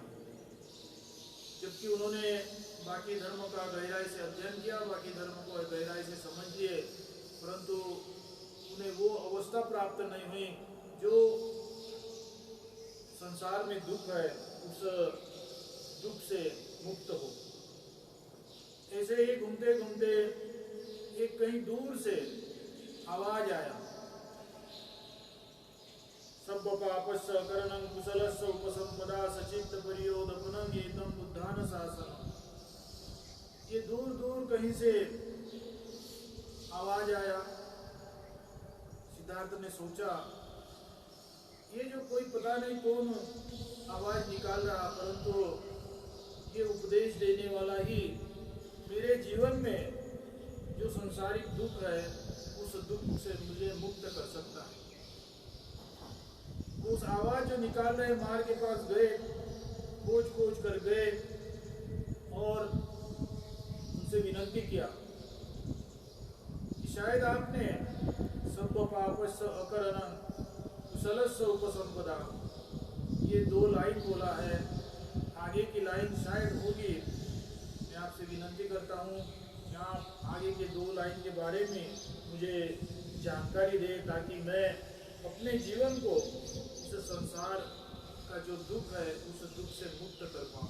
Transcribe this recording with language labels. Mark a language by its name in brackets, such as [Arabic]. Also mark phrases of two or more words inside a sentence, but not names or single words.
[Hindi] जबकि उन्होंने बाकी धर्म का गहराई से अध्ययन किया, बाकी धर्म को गहराई से समझ लिए, परंतु उन्हें वो अवस्था प्राप्त नहीं हुई जो संसार में दुख है उस दुख से मुक्त हो। ऐसे ही घूमते घूमते एक कहीं दूर से आवाज आया, [Pali] सब पापस्य करणं कुशलस्य उपसंपदा सचित्त परियोदपनं एतं बुद्धान शासनम्। [Hindi] ये दूर दूर कहीं से आवाज आया। सिद्धार्थ ने सोचा, ये जो कोई पता नहीं कौन आवाज निकाल रहा, परंतु ये उपदेश देने वाला ही मेरे जीवन में जो संसारिक दुख है उस दुख से मुझे मुक्त कर सकता है। उस आवाज जो निकाल रहे मार के पास गए, खोज खोज कर गए और उनसे विनती किया कि शायद आपने [Pali] सब पापस्य अकरणं कुशलस्य उपसंपदा, [Hindi] ये 2 लाइन बोला है, आगे की लाइन शायद होगी। मैं आपसे विनती करता हूँ कि आप आगे के 2 लाइन के बारे में मुझे जानकारी दें, ताकि मैं अपने जीवन को इस संसार का जो दुख है उस दुख से मुक्त कर पाऊँ।